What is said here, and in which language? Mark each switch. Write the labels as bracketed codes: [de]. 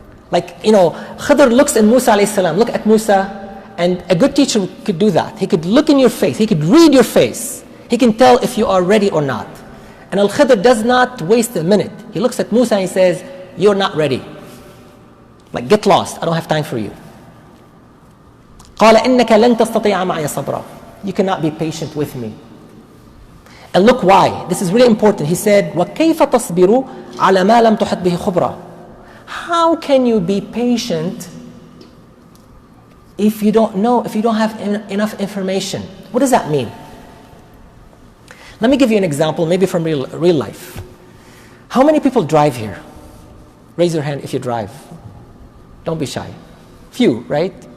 [en] Like, Khidr looks at Musa alayhi salam. Look at Musa, and a good teacher could do that. He could look in your face. He could read your face. He can tell if you are ready or not. And Al-Khidr does not waste a minute. He looks at Musa and he says, you're not ready. Like, get lost. I don't have time for you. [ar] قال إنك لن تستطيع معي صبرا. [en] You cannot be patient with me. And look why. This is really important. He said, [ar] وَكَيْفَ تَصْبِرُ عَلَى مَا لَمْ تُحَطْ بِهِ خُبْرًا. [en] How can you be patient if you don't know, if you don't have enough information? What does that mean? Let me give you an example, maybe from real life. How many people drive here? Raise your hand if you drive. Don't be shy. Few, right?